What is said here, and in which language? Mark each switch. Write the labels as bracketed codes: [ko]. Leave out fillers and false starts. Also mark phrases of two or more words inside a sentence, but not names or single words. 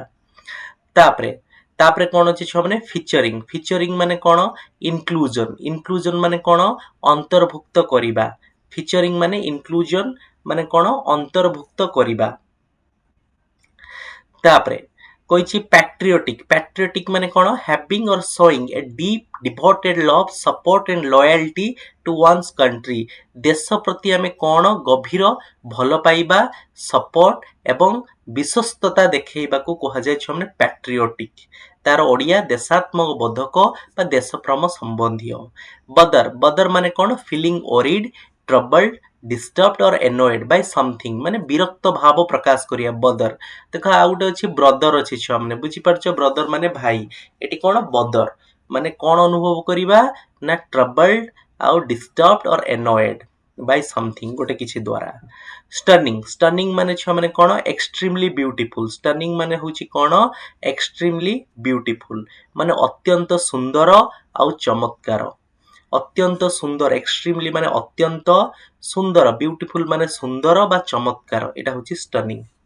[or] ତାପରେ କ'ଣ ଅଛି ଛୁଆମାନେ? ଫିଚରିଂ ମାନେ କ'ଣ? ଇନକ୍ଲୁଜନ ମାନେ କ'ଣ? ଅନ୍ତର୍ଭୁକ୍ତ କରିବା। ଫିଚରିଂ ମାନେ ଇନକ୍ଲୁଜନ ମାନେ କ'ଣ? ଅନ୍ତର୍ଭୁକ୍ତ କରିବା। କହିଛି patriotic, patriotic ମାନେ କ'ଣ? [en] having or showing a deep devoted love, support and loyalty to one's country. [or] ଦେଶ ପ୍ରତି ଆମେ କ'ଣ? ଗଭୀର ଭଲ ପାଇବା, ସପୋର୍ଟ ଏବଂ ବିଶ୍ୱସ୍ତତା ଦେଖେଇବାକୁ କୁହାଯାଏ ଛୁଆମାନେ patriotic. ତାର ଓଡ଼ିଆ ଦେଶାତ୍ମକ ବୋଧକ ବା ଦେଶପ୍ରେମ ସମ୍ବନ୍ଧୀୟ. bother ମାନେ କ'ଣ? [en] feeling worried, troubled, disturbed or annoyed by something, [or] ମାନେ ବିରକ୍ତ ଭାବ ପ୍ରକାଶ କରିବା bother. ଦେଖ ଆଉ ଗୋଟେ ଅଛି ବ୍ରଦର ଅଛି ଛୁଆମାନେ, ବୁଝିପାରୁଛ? ବ୍ରଦର ମାନେ ଭାଇ, ଏଠି କ'ଣ? ବଦର ମାନେ କ'ଣ ଅନୁଭବ କରିବା? [en] ନା ଟ୍ରବଲ୍ଡ ଆଉ disturbed or annoyed by something, [or] ଗୋଟେ କିଛି ଦ୍ୱାରା. ଷ୍ଟନିଂ ମାନେ ଛୁଆମାନେ କ'ଣ? [en] extremely beautiful. [or] ଷ୍ଟନିଂ ମାନେ ହେଉଛି କ'ଣ? [en] extremely beautiful [or] ମାନେ ଅତ୍ୟନ୍ତ ସୁନ୍ଦର ଆଉ ଚମତ୍କାର. ଅତ୍ୟନ୍ତ ସୁନ୍ଦର, ଏକ୍ସଟ୍ରିମଲି ମାନେ ଅତ୍ୟନ୍ତ ସୁନ୍ଦର, ବ୍ୟୁଟିଫୁଲ ମାନେ ସୁନ୍ଦର ବା ଚମତ୍କାର, ଏଇଟା ହେଉଛି ଷ୍ଟନିଂ.